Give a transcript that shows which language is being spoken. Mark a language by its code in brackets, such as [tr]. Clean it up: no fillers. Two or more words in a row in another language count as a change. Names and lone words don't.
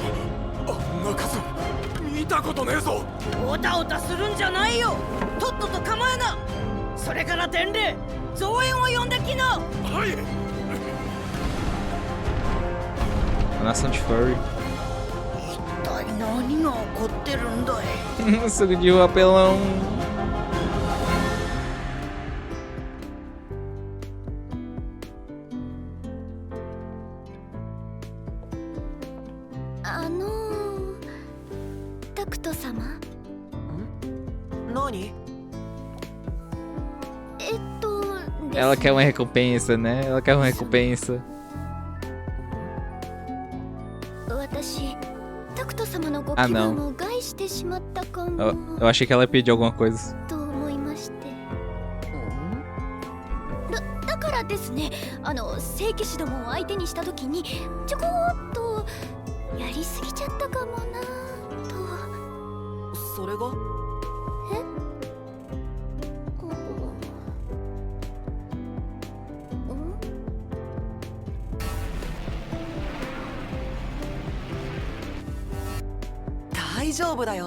[ja] あんな数見たことねえぞ。おたおたするんじゃないよ。とっとと構えな。それから伝令、増援を呼んできな。はい。 [pt] A nação de Furry. [ja] 一体何が起こってるんだい。 [pt] Suco de rua apelão. [ja] タクト様。何？ [pt] Ela quer uma recompensa, né? Ela quer uma recompensa. [ja] 私タクト様のごあ気 [pt] não. [ja] 分を害してしまったかも [pt] Eu achei que ela ia pedir alguma coisa. [ja] と思いまして。だからですね、聖騎士どもを相手にした時にちょこっとやりすぎちゃったかもなと。それが大丈夫だよ。